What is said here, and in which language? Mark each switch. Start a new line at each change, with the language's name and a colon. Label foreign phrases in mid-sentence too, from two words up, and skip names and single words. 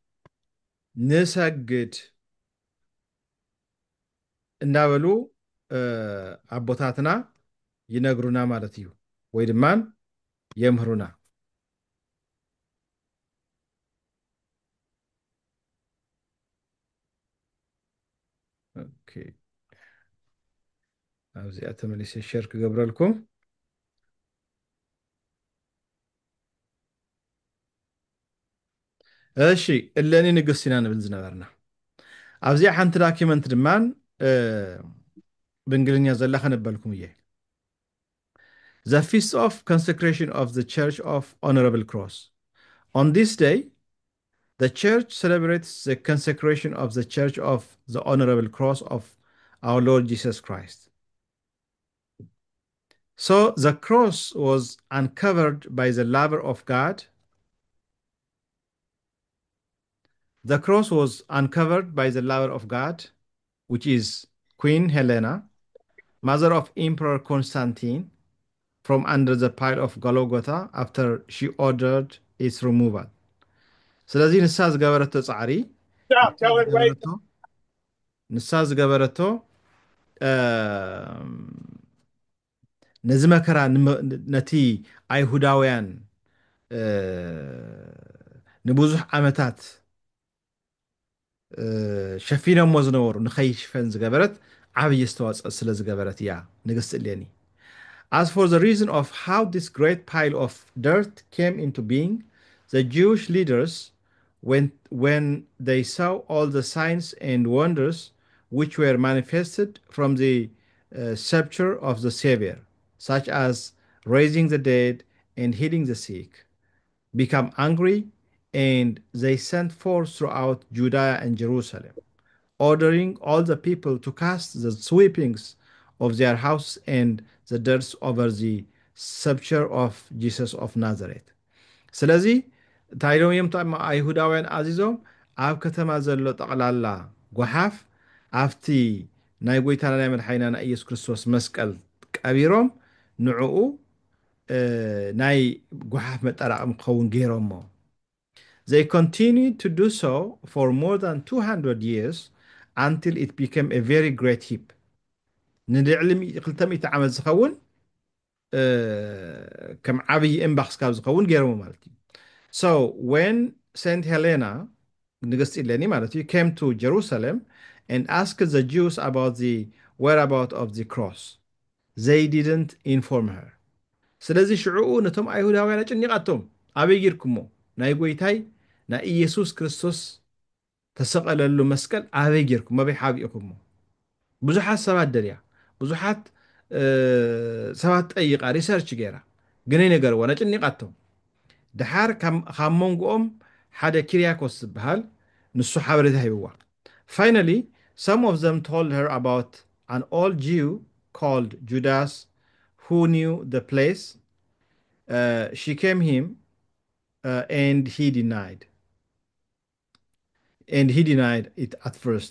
Tigrinya: ንሰግድ እንዳበሉ ኣቦታትና ይነግሩና ማለት እዩ ወይ ድማን የምህሩና ኣብዚኣ ተመሊሰ ሸር ክገብረልኩም እሺ እለኒ ንግስት ኢና ንብል ዝነበርና ኣብዚኣ ሓንቲ ዳኪመንት ድማን ብእንግሊዝኛ ዘላ ከነበልኩም እየ
English: The Feast of Consecration of the Church of Honorable Cross. On this day, the Church celebrates the consecration of the Church of the Honorable Cross of our Lord Jesus Christ. So the cross was uncovered by the lover of God. The cross was uncovered by the lover of God, which is Queen Helena, mother of Emperor Constantine, from under the pile of Golgotha after she ordered its removal.
Tigrinya: ስለዚ ንሳ ዝገበረቶ ፃዕሪ ንሳ ዝገበረቶ ነዚ መከራ ነቲ ኣይሁዳውያን ንብዙሕ ዓመታት ሸፊኖሞ ዝነበሩ ንኸይሽፈን ዝገበረት ዓብይ ዝተዋፅአ ስለ ዝገበረት እያ ንግስቲ እሌኒ As
English: for the reason of how this great pile of dirt came into being, the Jewish leaders, when they saw all the signs and wonders which were manifested from the sepulchre of the Savior, such as raising the dead and healing the sick, become angry, and they sent forth throughout Judea and Jerusalem, ordering all the people to cast the sweepings of their house and the dirt over the sepulchre of Jesus of Nazareth.
Tigrinya: ስለዚ እንታይ ኢሎም እዮም እቶም ኣይሁዳውያን ኣዚዞም ኣብ ከተማ ዘሎ ጠቕላላ ጓሓፍ ኣብቲ ናይ ጎይታና ናይ መድሓኒና ኢየሱስ ክርስቶስ መስቀል ቀቢሮም ንዕኡ ናይ ጓሓፍ መጠራቐሚ ክኸውን ገይሮሞ
English: They continued to do so for more than 200 years until it became a very great heap.
Tigrinya: ንልዕሊ 200 ዓመት ዝኸውን ከም ዓብይ እምባ ክስካብ ዝኸውን ገይሮሞ ማለት እዩ
English: So when Saint Helena
Tigrinya: ንግስቲ እሌኒ ማለት እዩ
English: came to Jerusalem and asked the Jews about the whereabouts of the cross, they didn't inform her.
Tigrinya: ስለዚ ሽዑኡ ነቶም ኣይሁዳውያን ጭኒቃቶም ኣበይ ጌርኩሞ ናይ ጎይታይ ናይ ኢየሱስ ክርስቶስ ተሰቐለሉ መስቀል ኣበይ ጌርኩም ኣበይ ሓቢእኩሞ ብዙሓት ሰባት ደልያ ብዙሓት ሰባት ጠይቃ ሪሰርች ገይራ ግን ነገር ወነ ጭኒቃቶም ድሓር ካብ መንጎኦም ሓደ ኪርያኮስ ዝበሃል ንሱ ሓበሬታ ሂብዋ
English: Finally, some of them told her about an old Jew called Judas who knew the place. She came him and he denied. And he denied it at first.